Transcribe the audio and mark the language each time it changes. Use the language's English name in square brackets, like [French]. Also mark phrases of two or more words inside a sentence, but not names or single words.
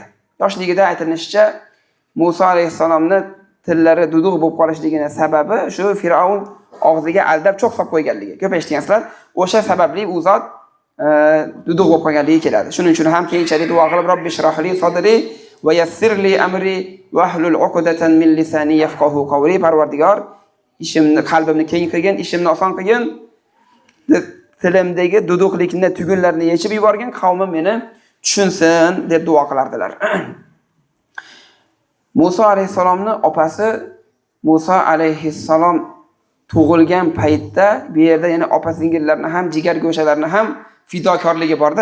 [Uzbek] Yoshligida aytilishicha Musa alayhisalomni tillari duduq bo'lib qolishligining sababi shu Fir'avn og'ziga aldab cho'q solib qo'yganligi. Ko'p eshitgansizlar. O'sha sababli u zot duduq bo'lib qolganligi keladi. Shuning uchun ham keyinchalik duo qilib [Arabic] رب اشرح لي صدري ويسر لي أمري واحلل عقدة من لساني يفقهوا قولي. [Uzbek] Parvardigor, ishimni, qalbimni keng qilgin, ishimni oson qilgin. Tilimdagi duduqlikni, tugunlarni yechib yuborgan, qavmim meni tushunsin deb duo qilardilar. Musa alayhisalomning opasi Musa alayhissalom tug'ilgan paytda bu yerda yana opa-singillarni ham, jigar go'shalarini ham fidokorligi borda.